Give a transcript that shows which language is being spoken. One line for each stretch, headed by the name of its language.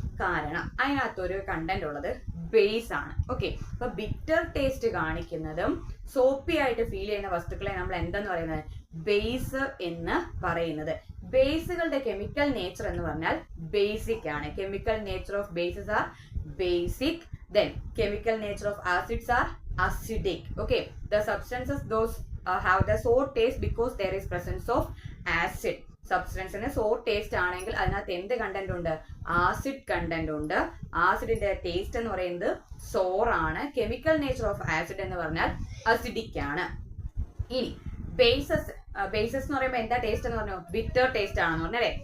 Malayalam: കാരണം അതിനകത്തൊരു കണ്ടന്റ് ഉള്ളത് ബേസ് ആണ്. ഓക്കെ, അപ്പൊ ബിറ്റർ ടേസ്റ്റ് കാണിക്കുന്നതും സോപ്പി ആയിട്ട് ഫീൽ ചെയ്യുന്ന വസ്തുക്കളെ നമ്മൾ എന്തെന്ന് പറയുന്നത്, ബേസ് എന്ന് പറയുന്നത്. ബേസുകളുടെ കെമിക്കൽ നേച്ചർ എന്ന് പറഞ്ഞാൽ ബേസിക് ആണ്.
English: Chemical nature of bases are basic. Then chemical nature of acids are acidic. Okay, the substances those have the sour taste because there is presence of acid.
Malayalam: സബ്സ്റ്റൻസിന് sour taste ആണെങ്കിൽ അതിനകത്ത് എന്ത് content ഉണ്ട്, acid content ഉണ്ട്. ആസിഡിന്റെ taste എന്ന് പറയുന്നത് സോർ ആണ്. Chemical nature of acid എന്ന് പറഞ്ഞാൽ അസിഡിക് ആണ്. ഇനി ബേസസ് എന്ന് പറയുമ്പോൾ എന്താ ടേസ്റ്റ് എന്ന് പറഞ്ഞു, ബിറ്റർ ടേസ്റ്റ് ആണെന്ന് പറഞ്ഞു അല്ലേ.